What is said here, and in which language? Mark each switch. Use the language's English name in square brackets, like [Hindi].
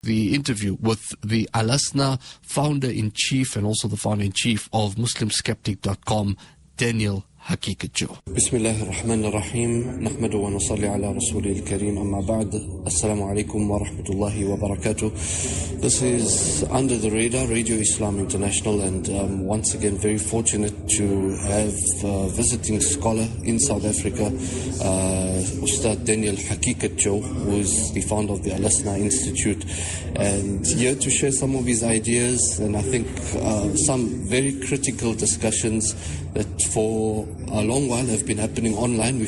[English] the interview with the Al-Asna founder-in-chief and also the founder-in-chief of MuslimSkeptic.com, Daniel Haqiqatjou. [Arabic] بسم الله الرحمن الرحيم نحمده ونصلي على رسوله الكريم أما بعد السلام عليكم ورحمة الله وبركاته. [English] This is Under the Radar, Radio Islam International, and once again very fortunate to have a visiting scholar in South Africa, Ustad Daniel Haqiqatjou, who is the founder of the Al-Asna Institute, and here to share some of his ideas and I think some very critical discussions that for a long while have been happening online.